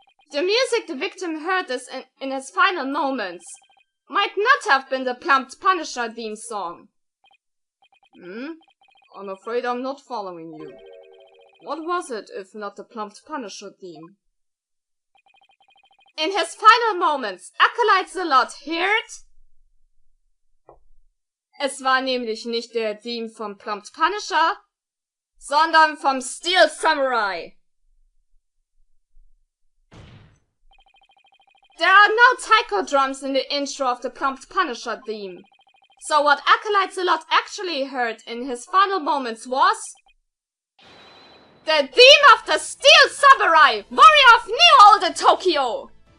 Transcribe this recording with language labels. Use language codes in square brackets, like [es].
[en] The music the victim heard in his final moments might not have been the Plumped Punisher theme song. I'm afraid I'm not following you. What was it if not the Plumped Punisher theme? In his final moments, Acolyte the Lot heard... [de] Es war nämlich nicht der Theme vom Plumped Punisher, sondern vom Steel Samurai. [en] There are no taiko drums in the intro of the Plumped Punisher theme. So what Acolyte the Lot actually heard in his final moments was... the theme of the Steel Samurai, warrior of Neo Old Tokyo!